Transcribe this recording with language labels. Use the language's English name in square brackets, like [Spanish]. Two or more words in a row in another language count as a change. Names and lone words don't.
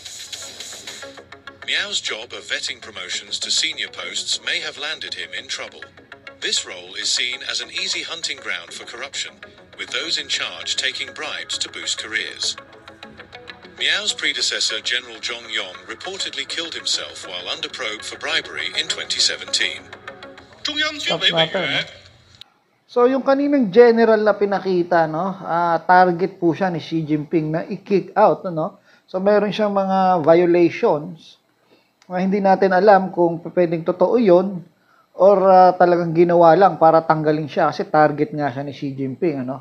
[English] Miao's job of vetting promotions to senior posts may have landed him in trouble. This role is seen as an easy hunting ground for corruption, with those in charge taking bribes to boost careers. Miao's predecessor, General Zhong Yong, reportedly killed himself while under probe for bribery in 2017. [Chinese] 中央军委委员。 [Filipino] So, yung kaninang general na pinakita, no, target po siya ni Xi Jinping na i-kick out, no? So, meron siyang mga violations na hindi natin alam kung pwedeng totoo yun or talagang ginawa lang para tanggalin siya kasi target nga siya ni Xi Jinping, ano?